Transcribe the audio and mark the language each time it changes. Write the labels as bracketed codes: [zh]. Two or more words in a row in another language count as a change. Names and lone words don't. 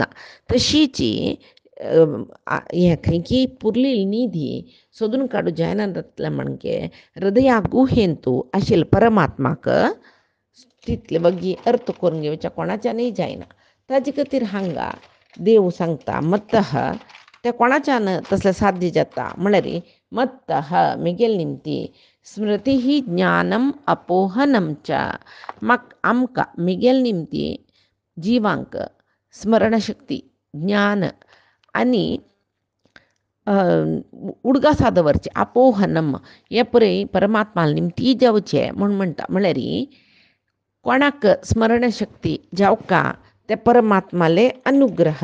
[kok] तशीच हें खंयकी पुरलेली न्हिदी सोदून काडूं जायना जातलें म्हणगे हृदया गुहेंतू आशिल्ले परमात्माक तितले बगी अर्थ करून घेवच्या कोणाच्यानय जायना. ताजे खातीर हांगा देव सांगता मत्तः तें कोणाच्यान तसलें साध्य जाता म्हळ्यार मत्तः म्हगेल निमती [sa] स्मृती ही ज्ञानम अपोहनम च. [kok] आमकां म्हगेल निमती जिवांक स्मरणशक्ती ज्ञान आनी उडगासा दवरचे आपोहनम हे पळय परमात्माल निमती जावचें म्हूण म्हणटा. म्हळ्यार कोणाक स्मरणशक्ती जावका ते परमात्माले अनुग्रह.